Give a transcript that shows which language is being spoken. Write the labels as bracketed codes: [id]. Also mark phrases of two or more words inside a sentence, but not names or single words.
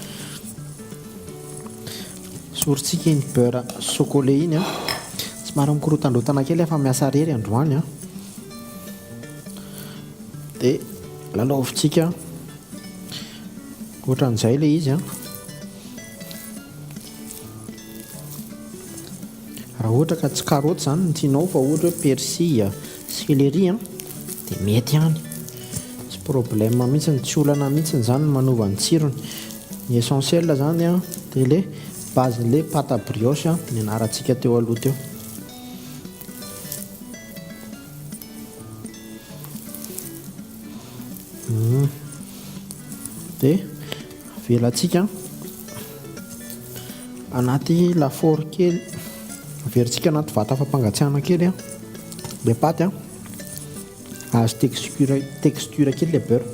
[mg] Sorintsika iny [fr] beurre chocolé [mg] iny somary mikorotandrotana kely fa miasa rery androany dia lalaovintsika ohatran'izay ilay izy raha ohatra ka tsy karaoty zany ny tianao fa ohatra hoe [fr] persil céleri [mg] dia mety ihany, tsy problème mihitsy, tsy olana mihitsy zany manova ny tsirony. Ny essentiel zany dia ilay basen'ilay [fr] pâte à brioche [mg] ny anarantsika teo aloha teo. Dia avelantsika anaty lafaoro kely, averintsika anaty vata fampangatsiahana kely ilay paty azo texture kely ilay beurre.